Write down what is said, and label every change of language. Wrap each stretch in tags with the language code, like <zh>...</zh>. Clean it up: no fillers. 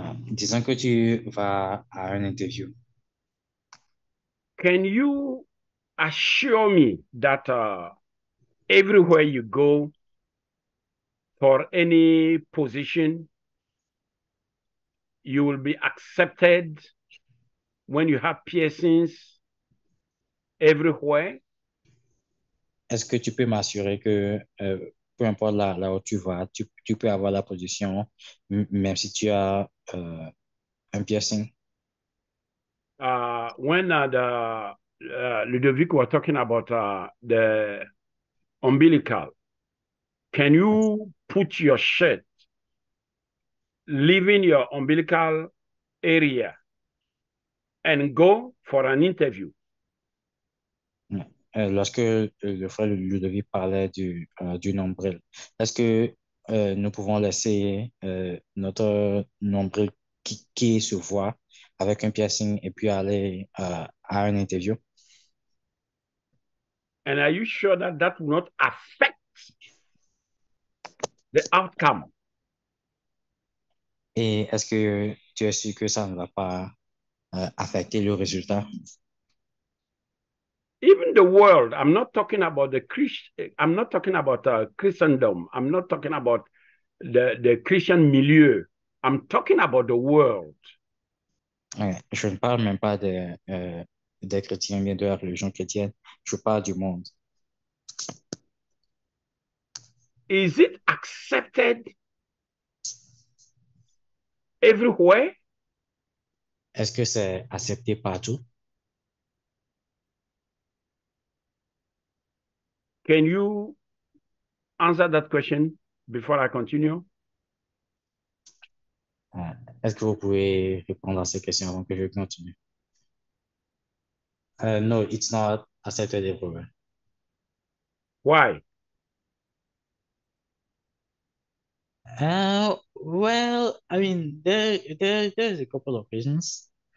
<fr>Disons que tu vas à une interview.</fr> <en>Can you assure me that everywhere you go for any position, you will be accepted when you have piercings everywhere?</en> <fr>Est-ce que tu peux m'assurer que peu importe là où tu vas, tu peux avoir la position, même si tu as un piercing?</fr> <en>When Ludovic was talking about the umbilical, can you put your shirt, leaving your umbilical area, and go for an interview?</en> <fr>Lorsque le frère Ludovic parlait du nombril, est-ce que nous pouvons laisser notre nombril qui se voit avec un piercing et puis aller à une interview?</fr> <en>And are you sure that that will not affect the outcome?</en> <fr>Et est-ce que tu es sûr que ça ne va pas affecter le résultat?</fr> <en>Even the world, I'm not talking about I'm not talking about Christendom. I'm not talking about the Christian milieu. I'm talking about the world.</en> <fr>Je ne parle même pas des chrétiens, bien de la religion chrétienne. Je parle du monde.</fr> <en>Is it accepted everywhere?</en> <fr>Est-ce que c'est accepté partout?</fr> <en>Can you answer that question before I continue?</en> <fr>Est-ce que vous pouvez répondre à ces questions avant que je continue?</fr> <en>No, it's not accepted everywhere. Why? Well, I mean, there's a couple of reasons.</en>